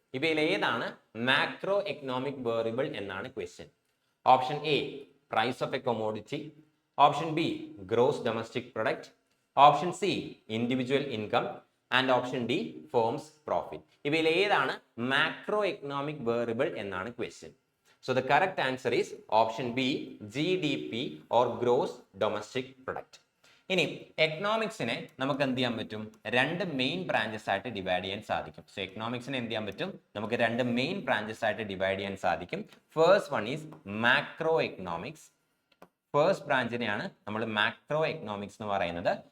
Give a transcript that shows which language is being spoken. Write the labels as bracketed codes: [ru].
[ml] ഇവയിൽ ഏതാണ് macro economic variable എന്നാണ് question. [en] Option A, price of a commodity. Option B gross domestic product, option C individual income and option D firms profit. [ml] ഇവയിൽ ഏതാണ് macro economic variable എന്നാണ് question. [en] So the correct answer is option B, GDP or gross domestic product. [ml] ഇനി എക്കണോമിക്സിനെ നമുക്ക് എന്ത് ചെയ്യാൻ പറ്റും, രണ്ട് main branches ആയിട്ട് ഡിവൈഡ് ചെയ്യാൻ സാധിക്കും. സോ എക്കണോമിക്സിനെ എന്ത് ചെയ്യാൻ പറ്റും, നമുക്ക് രണ്ട് മെയിൻ ബ്രാഞ്ചസ് ആയിട്ട് ഡിവൈഡ് ചെയ്യാൻ സാധിക്കും. [en] First one is macro economics. [ml] First ബ്രാഞ്ചിനെയാണ് നമ്മൾ മാക്രോ എക്കണോമിക്സ് എന്ന് പറയുന്നത്.